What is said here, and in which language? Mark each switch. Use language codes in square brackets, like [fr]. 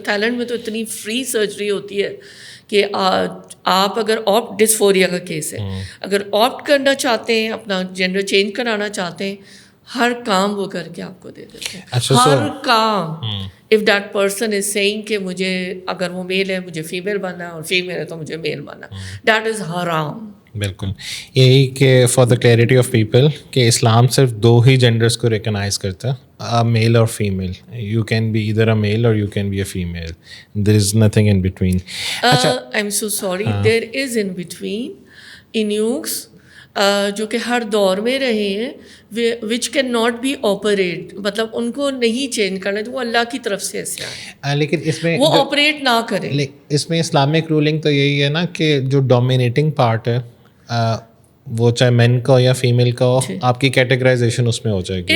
[ur] Thai land میں تو اتنی فری سرجری ہوتی ہے کہ آپ اگر ڈسفوریا کا کیس ہے, اگر آپٹ کرنا چاہتے ہیں, اپنا جینڈر چینج کرانا چاہتے ہیں, ہر کام وہ کر کے آپ کو دے دیتے ہیں, ہر کام. [en] if that person is saying [ur] کہ مجھے اگر وہ میل ہے مجھے فیمیل بننا ہے, اور فیمیل ہے تو مجھے میل بننا, [en] That is حرام. [ur] بالکل یہی کہ [en] for the clarity of people [ur] کہ اسلام صرف 2 ہی جینڈرس کو ریکگنائز کرتا ہے, میل اور female. [en] You can be either a male or you can be a female, there is nothing in between. I am so sorry, there is in between eunuchs [ur] جو کہ ہر دور میں رہے ہیں, [en] which can not be operate, [ur] مطلب ان کو نہیں چینج کرنا, تو وہ اللہ کی طرف سے ایسے آئے, لیکن اس میں وہ آپریٹ نہ کریں. اس میں اسلامک رولنگ تو یہی ہے نا کہ جو ڈومینیٹنگ پارٹ ہے وہ چاہے مین کا ہو یا فیمیل کا ہو, آپ کی کیٹیگرائزیشن اس میں ہو جائے گی.